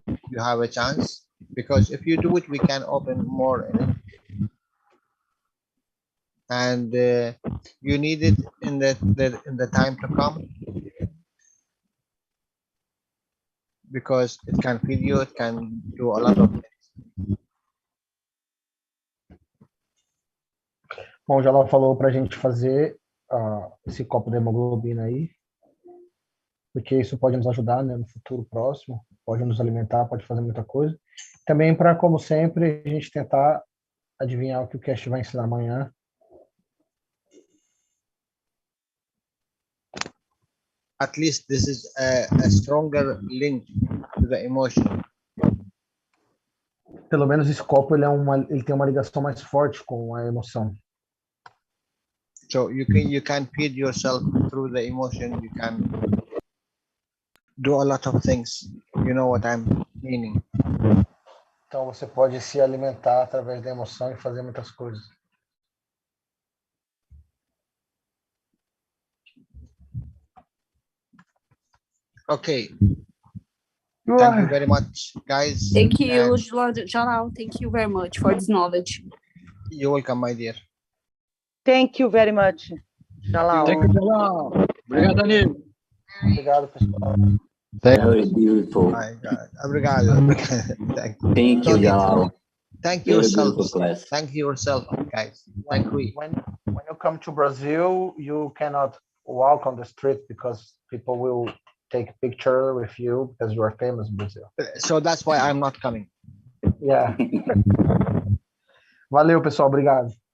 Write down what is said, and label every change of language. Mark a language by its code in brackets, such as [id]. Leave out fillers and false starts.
[en] You have a chance, because if you do it, we can open more in it. And you need it in the time to come, because it can feed you, it can do a lot of things. [pt] Bom, o Jalal falou para a gente fazer esse copo de hemoglobina aí, porque isso pode nos ajudar, né, no futuro próximo, pode nos alimentar, pode fazer muita coisa. Também para, como sempre, a gente tentar adivinhar o que o Keshe vai ensinar amanhã. [en] At least this is a stronger link to the emotion. [pt] Pelo menos esse copo ele tem uma ligação mais forte com a emoção. [en] So you can feed yourself through the emotion. You can do a lot of things. You know what I'm meaning. [pt] Então você pode se alimentar através da emoção e fazer muitas coisas. [en] Okay. Thank you very much, guys. Thank you, Jalal. Thank you very much for this knowledge. You're welcome, my dear. Thank you very much, Jalal. Thank you, Jalal. [pt] Obrigado, Danilo. Obrigado, pessoal. [en] Very beautiful. My God. [pt] Obrigado. [en] Thank you, Jalal. Thank Very yourself. beautiful class. Thank yourself, guys. Thank you. When you come to Brazil, you cannot walk on the street because people will take a picture with you because you are famous in Brazil. So that's why I'm not coming. [pt] Yeah. Valeu, pessoal. Obrigado.